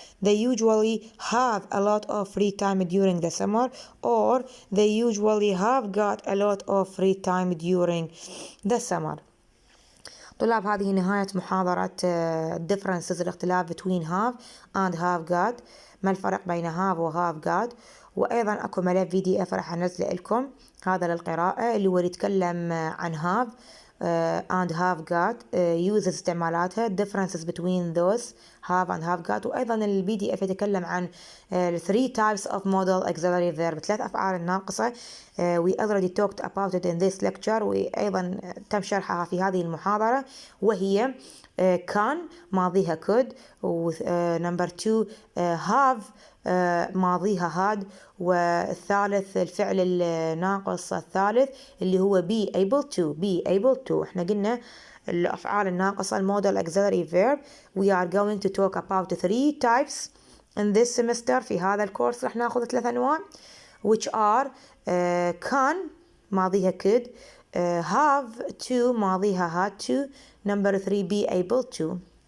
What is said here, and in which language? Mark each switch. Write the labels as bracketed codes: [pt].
[en] They usually have a lot of free time during the summer or they usually have got a lot of free time during the summer. [ar] طلاب هذه نهاية محاضرة differences الاختلاف between have and have got. ما الفرق بين have و have got. وأيضا أكو ملف PDF راح أنزله لكم هذا للقراءة اللي هو يتكلم عن [en] have and have got uses [ar] استعمالاتها [en] differences between those have and have got. [ar] وأيضا PDF يتكلم عن 3 types of modal auxiliary verb 3 أفعال الناقصة. [en] we already talked about it in this lecture [ar] وأيضا تم شرحها في هذه المحاضرة وهي can ماضيها could number 2 have ماضيها had والثالث الفعل الناقص الثالث اللي هو be able to. احنا قلنا الأفعال الناقصة المودال auxiliary verb. [en] we are going to talk about 3 types in this semester. [ar] في هذا الكورس رح ناخذ 3 أنواع [en] which are can [ar] ماضيها could have to ماضيها had to number 3 be able to.